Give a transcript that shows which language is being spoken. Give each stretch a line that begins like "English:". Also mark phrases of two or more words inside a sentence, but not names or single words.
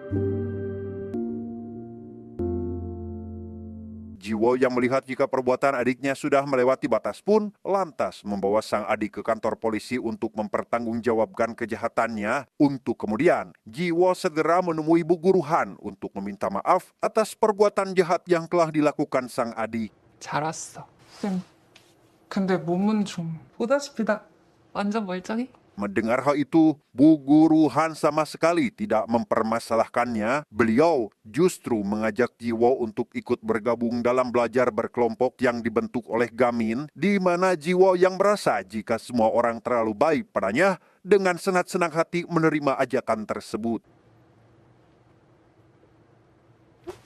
Indonesian: Jiwo yang melihat jika perbuatan adiknya sudah melewati batas pun lantas membawa sang adik ke kantor polisi untuk mempertanggungjawabkan kejahatannya. Untuk kemudian, Jiwo segera menemui Bu Guru Han untuk meminta maaf atas perbuatan jahat yang telah dilakukan sang adik.
Korean: 잘 왔어. 쌤, 근데 몸은 좀 보다시피 나 완전 멀쩡해?
Indonesian: Mendengar hal itu, Bu Guru Han sama sekali tidak mempermasalahkannya. Beliau justru mengajak Jiwo untuk ikut bergabung dalam belajar berkelompok yang dibentuk oleh Gamin, di mana Jiwo yang merasa jika semua orang terlalu baik padanya, dengan senang hati menerima ajakan tersebut.